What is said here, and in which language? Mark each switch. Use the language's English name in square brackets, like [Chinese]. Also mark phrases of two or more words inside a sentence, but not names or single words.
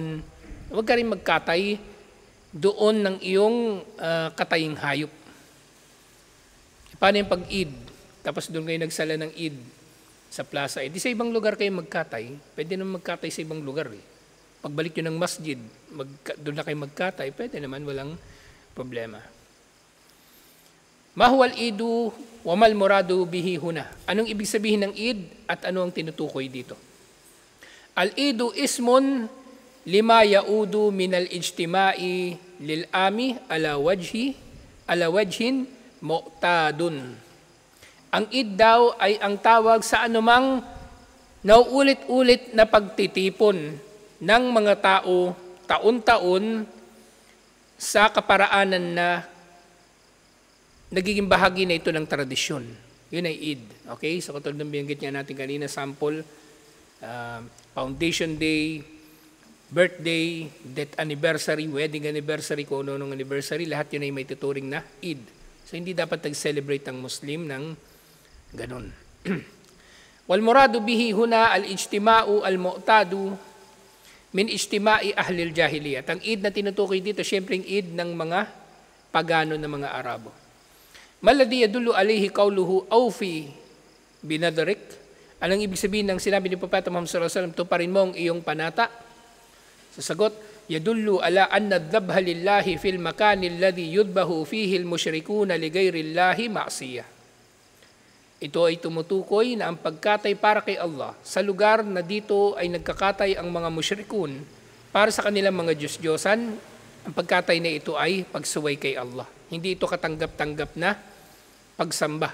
[Filipino] Huwag ka rin magkatay doon ng iyong kataying hayop. Paano yung pag-Eid? Tapos doon kayo nagsala ng Eid sa plaza. Di sa ibang lugar kayo magkatay. Pwede naman magkatay sa ibang lugar. Pagbalik nyo ng masjid, doon na kayo magkatay, pwede naman, walang problema. [Arabic] ما هو العيد وما المراد به هنا. [Filipino] Anong ibig sabihin ng Eid at ano ang tinutukoy dito? [Arabic] العيد اسم لما يعود من الاجتماع العام على وجه معتاد. [Filipino] Ang Eid daw ay ang tawag sa anumang nauulit-ulit na pagtitipon ng mga tao taon-taon sa kaparaanan na nagiging bahagi na ito ng tradisyon. Yun ay Eid. Okay? So katulad ng binanggit niya natin kanina, sample, Foundation Day, birthday, [English] death anniversary, wedding anniversary, [Filipino] kung ano-anong anniversary, lahat yun ay may tuturing na Eid. So hindi dapat nag-celebrate ang Muslim ng ganun. [Arabic] والمراد به هنا الاجتماع المعتاد من اجتماع أهل الجاهلية. [Filipino] Ang Eid na tinutukoy dito, syempre yung Eid ng mga pagano na mga Arabo. [Arabic] ما الذي يدل عليه قوله أوف بنذرك. [Filipino] Anong ibig sabihin ng sinabi ni Propeta Muhammad [Arabic] صلى الله عليه وسلم, [Filipino] tuparin mo ang iyong panata? Sasagot, [Arabic] يدل على أن الذبح لله في المكان الذي يذبح فيه المشركون لغير الله معصية. [Filipino] Ito ay tumutukoy na ang pagkatay para kay Allah sa lugar na dito ay nagkakatay ang mga musyrikun para sa kanilang mga Diyos-Diyosan. Ang pagkatay na ito ay pagsuway kay Allah. Hindi ito katanggap-tanggap na pagsamba.